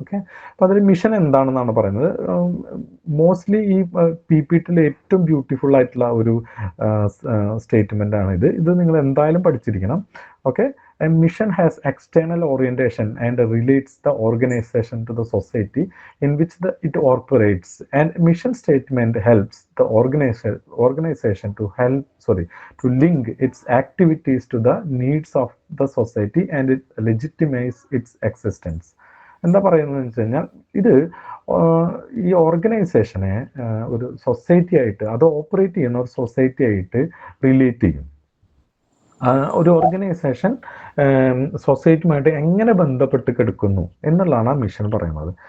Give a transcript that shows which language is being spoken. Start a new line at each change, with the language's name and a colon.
Malayalam: Okay, അപ്പോൾ അതിൽ mission എന്താണെന്നാണ് പറയുന്നത്. മോസ്റ്റ്ലി ഈ PPTയിൽ ഏറ്റവും ബ്യൂട്ടിഫുൾ ആയിട്ടുള്ള ഒരു സ്റ്റേറ്റ്മെൻ്റ് ആണ് ഇത് നിങ്ങൾ എന്തായാലും പഠിച്ചിരിക്കണം. Okay,
English: A mission has external orientation and relates the organization to the society in which it operates. And mission statement helps the organization to link its activities to the needs of the society and it legitimize its existence.
Malayalam: എന്താ പറയുന്നത് വെച്ച് കഴിഞ്ഞാൽ ഇത് ഈ ഓർഗനൈസേഷനെ ഒരു society ആയിട്ട് അത് ഓപ്പറേറ്റ് ചെയ്യുന്ന ഒരു സൊസൈറ്റി ആയിട്ട് റിലേറ്റ് ചെയ്യും. ഒരു ഓർഗനൈസേഷൻ സൊസൈറ്റിയുമായിട്ട് എങ്ങനെ ബന്ധപ്പെട്ട് കിടക്കുന്നു എന്നുള്ളതാണ് ആ മിഷൻ പറയുന്നത്.